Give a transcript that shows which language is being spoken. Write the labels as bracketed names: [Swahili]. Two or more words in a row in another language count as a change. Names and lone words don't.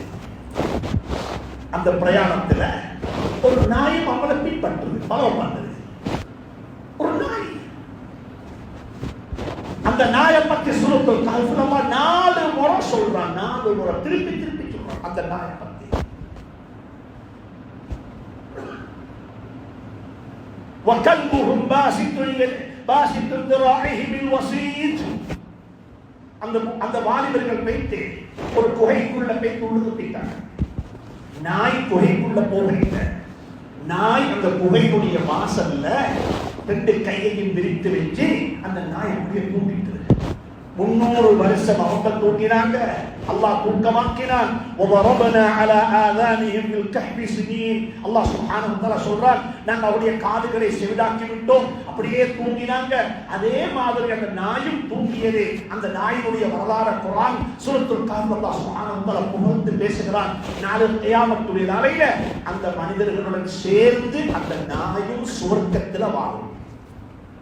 [Tamil] அந்த பிரயாணத்துல ஒரு நாயும் அவங்களை பின்பற்றுது, ஃபாலோ பண்ணுது. ஒரு நாய், அந்த நாயை பற்றி சூரத்துல் கஹ்ஃப்ல 4 முறை சொல்றான், 4 முறை திருப்பி சொல்றான் அந்த நாயை பற்றி. [Arabic] وَكَلْبُهُمْ بَاسِطٌ ذِرَاعِهِ بِالْوَسِيدِ. [Tamil] அந்த வாலிபர்கள் போயிட்டு ஒரு குகைக்குள்ள போய் உள்ளுக்குட்டாங்க. நாய் குகைக்குள்ள போகல. நாய் அந்த குகையுடைய வாசல்ல 2 கையையும் விரித்து வச்சு அந்த நாய் அப்படியே தூங்கிட்டு 300 வருஷம் அவங்க தூங்கினாங்க. அல்லாஹ் தூக்கமாக்கினான். [Arabic] وَضَرَبْنَا عَلَى آذَانِهِمْ بِالْكَهْفِ سِنِينَ. الله سبحانه وتعالى [Tamil] சொல்றான், நாங்க அவருடைய காதுகளை செவிடாக்கி விட்டோம், அப்படியே தூங்கினாங்க. அதே மாதிரி அந்த நாயும் தூங்கியது. அந்த நாயினுடைய வரலாறு குர்ஆன் சூரத்துல் கஹ்ஃப் [Arabic] الله سبحانه وتعالى [Tamil] புகழ்ந்து பேசுகிறான். நாளை கியாமத்துடைய நாளையில அந்த மனிதர்களுடன் சேர்ந்து அந்த நாயும் சுவர்க்கத்துல வாழும்.